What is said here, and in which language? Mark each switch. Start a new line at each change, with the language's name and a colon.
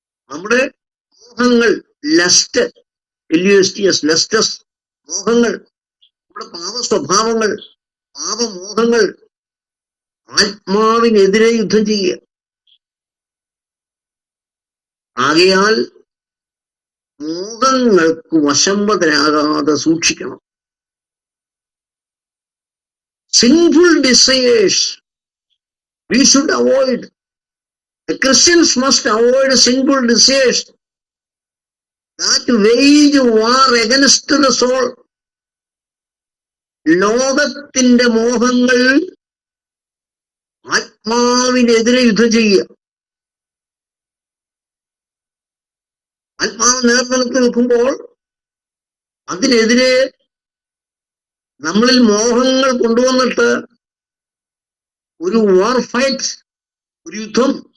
Malayalam: നമ്മുടെ മോഹങ്ങൾ, ലസ്റ്റ്, ലസ്റ്റസ്, മോഹങ്ങൾ, നമ്മുടെ പാപ സ്വഭാവങ്ങൾ, പാപമോഹങ്ങൾ ആത്മാവിനെതിരെ യുദ്ധം ചെയ്യുക. ആകയാൽ മോഹങ്ങൾക്ക് വശംവദരാകാതെ സൂക്ഷിക്കണം.
English: Sinful desires we should avoid. The Christians must avoid sinful desires that wage war against the soul.
Malayalam: ലോകത്തിന്റെ മോഹങ്ങൾ ആത്മാവിനെതിരെ യുദ്ധം ചെയ്യുക. ആത്മാവ് നേർനിലത്ത് നിൽക്കുമ്പോൾ അതിനെതിരെ നമ്മളിൽ മോഹങ്ങൾ കൊണ്ടുവന്നിട്ട് ഒരു
English: war fight,
Malayalam: ഒരു യുദ്ധം.